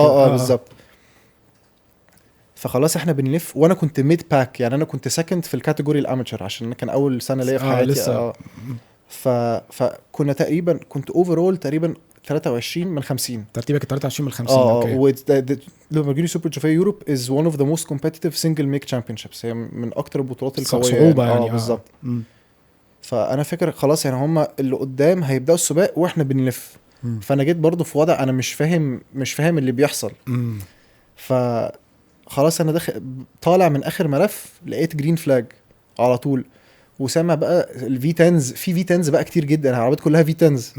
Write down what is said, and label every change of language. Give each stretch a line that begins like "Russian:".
Arabic: بالظبط. فخلاص احنا بنلف، وانا كنت ميد باك يعني، انا كنت سكند في الكاتيجوري الاماتشر عشان كان اول سنه ليا في حياتي. لسه. فكنا تقريبا كنت اوفرول تقريبا 23 من 50. ترتيبك 23 من 50. اوكي.
English: Lamborghini Super Trofeo Europe is one of the most competitive single make championships.
Arabic: هي من اكتر البطولات القويه صعوبه يعني. بالظبط. فانا فاكر خلاص يعني هم اللي قدام هيبداوا السباق واحنا بنلف. فانا جيت برضو في وضع انا مش فاهم اللي بيحصل. فخلاص انا طالع من اخر ملف، لقيت جرين فلاج على طول، وسامع بقى الفي 10 في في 10 بقى كتير جدا، العربيات كلها في 10.